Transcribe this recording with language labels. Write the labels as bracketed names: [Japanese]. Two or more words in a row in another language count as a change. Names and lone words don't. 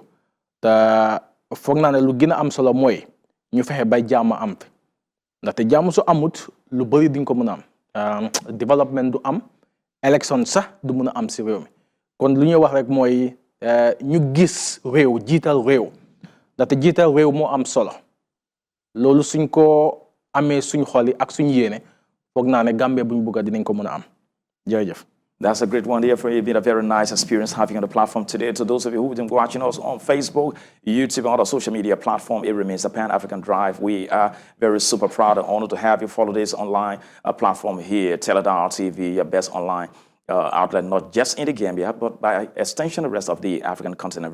[Wolof] te foog naa ne lu gën a am solo mooy ñu fexe bay jàmm am fi ndaxte jàmm su amut lu bëri duñ ko mën a am développement du am élection sax du mën a am si réew mi kon lu ñuy wax rek mooy ñu gis réew jiital réew ndaxte jiital réew moo am solo loolu suñ ko amee suñ xol yi ak suñ yéene foog naa ne Gambie buñ bugga dinañ ko mën a am jërëjëf. [English] That's a great one there for you. It's been a very nice experience having you on the platform today. To those of you who've been watching us on Facebook, YouTube, and other social media platform, it remains a Pan-African Drive. We are very super proud and honored to have you follow this online platform here, Teledar TV, your best online outlet, not just in the Gambia, but by extension, the rest of the African continent.